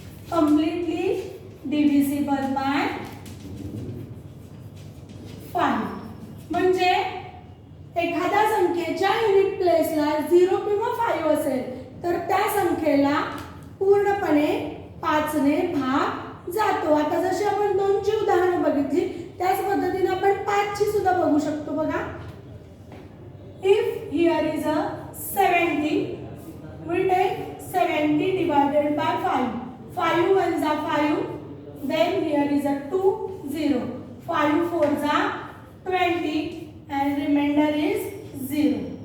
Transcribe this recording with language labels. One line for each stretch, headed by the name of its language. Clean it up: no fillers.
English: Completely divisible by 5.
Marathi: म्हणजे एखाद्या संख्येच्या युनिट प्लेसला 0 किंवा 5 असेल तर त्या संख्येला पूर्णपणे 5 ने भाग जातो. आता जशी आपण 2 ची उदाहरणं बघितली त्याच पद्धतीने आपण 5 ची सुद्धा बघू शकतो. बघा,
English: if here is a 70, we take 70 divided by 5. 5 ones are 5, then here is a 2, 0. 5 fours are 20 and remainder is 0.